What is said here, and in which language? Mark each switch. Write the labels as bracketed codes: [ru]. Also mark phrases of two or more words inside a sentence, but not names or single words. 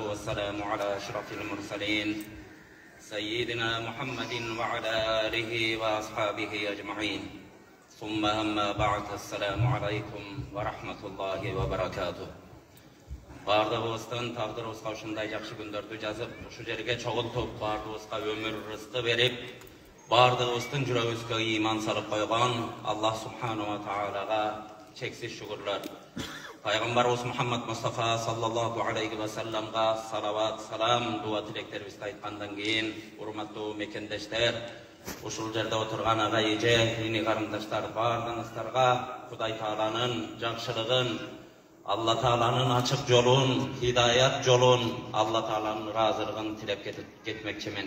[ar] والسلام على أشرف المرسلين سيدنا محمد وعلى آله وأصحابه أجمعين ثم أما بعد السلام عليكم ورحمة الله وبركاته. [ky] Бардығыбыздың тағдырыбызға ушундай жакшы күндөрдү жазып, ушу жерге чогултуп, бардығыбызга өмүр рызкы берип, бардығыбыздың жүрөгүбүзгө ыйман салып койгон [ar] الله سبحانه و تعالى [ky] чексиз шүгүрлөр. Пайгамбарыбыз Мухаммад Мустафа [ar] صلى الله عليه وسلم [ky] салават, салам, дуа тилектерибизди айткандан кийин, урматтуу мекендештер, ушул жерде отурган ага эже, дини карындаштар, бардыгыңыздарга Кудай Тааланын жакшылыгын, Алла Тааланын ачык жолун, хидаят жолун, Алла Тааланын ыраазылыгын тилеп кетмекчимин.